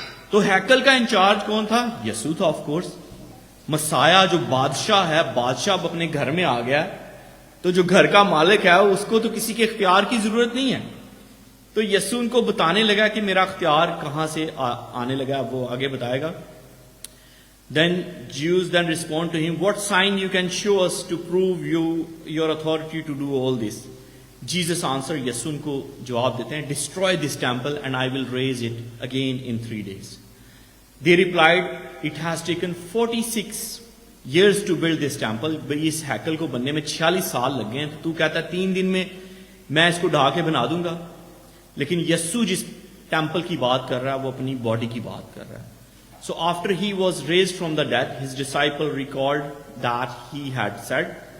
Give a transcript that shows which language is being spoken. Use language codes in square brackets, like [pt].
[ur] تو ہیکل کا انچارج کون تھا؟ یسوع تھا آف کورس. مسایا جو بادشاہ ہے, بادشاہ اب اپنے گھر میں آ گیا ہے, تو جو گھر کا مالک ہے اس کو تو کسی کے اختیار کی ضرورت نہیں ہے. تو یسوع ان کو بتانے لگا کہ میرا اختیار کہاں سے آنے لگا. وہ آگے بتائے گا. [en] Then Jews then respond to him, what sign you can show us to prove your authority to do all this? Jesus answered, [ur] یسوع ان کو جواب دیتے ہیں, [en] destroy this temple and I will raise it again in 3 days. They replied, it has taken 46 years to build this temple. [ur] بھئی اس ہیکل کو بننے میں 46 سال لگ گئے ہیں, تو کہتا ہے 3 دن میں میں اس کو ڈھا کے بنا دوں گا. لیکن یسوع جس ٹیمپل کی بات کر رہا ہے وہ اپنی باڈی کی بات کر رہا ہے. [en] So after he was raised from the dead, his disciple recalled that he had said.